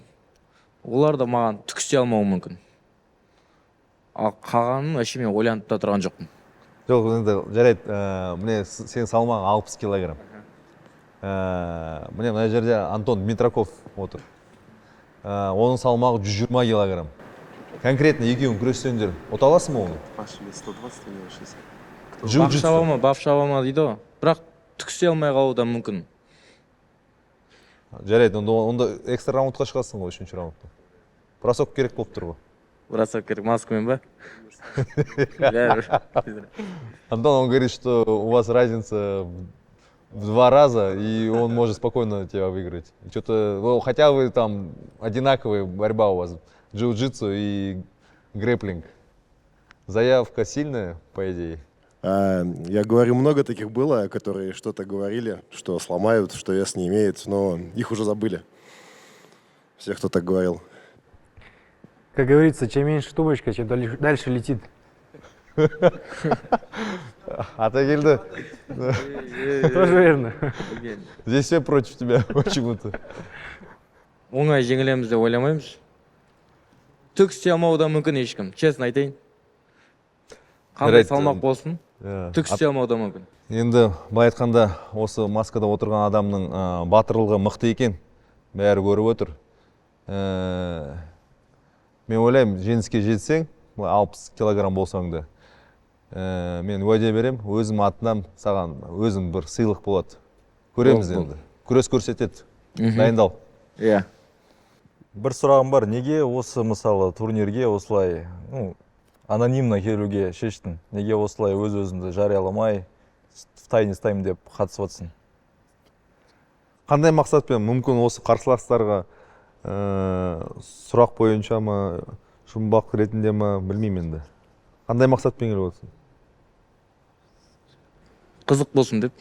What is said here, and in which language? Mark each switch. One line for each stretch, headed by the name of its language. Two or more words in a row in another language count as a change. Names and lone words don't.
Kazakh: Олар да маған түкісе алмауы мүмкін. Ал қалғанын вообще мен ойланып та тұрған жоқпын. Жоқ, енді жарайды, міне сен салмағың 60 килограмм. Міне мына жерде Антон Дмитраков отыр. Оның салмағы 120 килограмм. Конкретно екеуін күрессеңдер, ұта аласың ба оны? 120,
Russian: у него 60.
Kazakh: Бап шабама дейді ғой. Бірақ түкісе алмай қалуы да мүмкін. Жарайды, онда экстра раундқа шығасың ғой, үшінші раундта. Бросок керек болып тұр ғой. Бросок керек, маскамен ба?
Russian: Антон, он говорит, что у вас разница в 2 раза, и он может спокойно тебя выиграть. Что-то, хотя вы там одинаковая борьба у вас, джиу-джитсу и грэпплинг. Заявка сильная, по идее? Я говорю, много таких было, которые что-то говорили, что сломают, что вес не имеет, но их уже забыли. Все, кто так говорил. Как говорится, чем меньше тумбочка, чем дальше летит.
Kazakh: Ата келді.
Russian: Тоже верно. Здесь все против тебя почему-то.
Kazakh: Оңай жеңілеміз деп ойламаймыз. Түк істей алмауы да мүмкін ешкім, честно айтайын. Қандай салмақ болсын, түк істей алмауы да мүмкін. Енді былай айтқанда, осы маскада отырған адамның батырлығы мықты екен, бәрі көріп отыр. Мен ойлаймын, жеңіске жетсең, 60 килограмм болсаң да, мен уәде берем, өзім атынан саған өзім бір сыйлық болады. Көреміз енді. Күрес көрсетеді. Дайындал. Иә. бір сұрағым бар, неге осы мысалы турнирге осылай анонимно келуге шештің? Неге осылай өз-өзіңді жарияламай,
Russian: в тайне
Kazakh: ұстаймын деп қатысып отырсың? Қандай мақсатпен? Мүмкін осы қарсыластарға сұрақ бойынша ма, жұмбақ ретінде ма, білмеймін енді. Қандай мақсатпен келіп отырсың? Қызық болсын деп.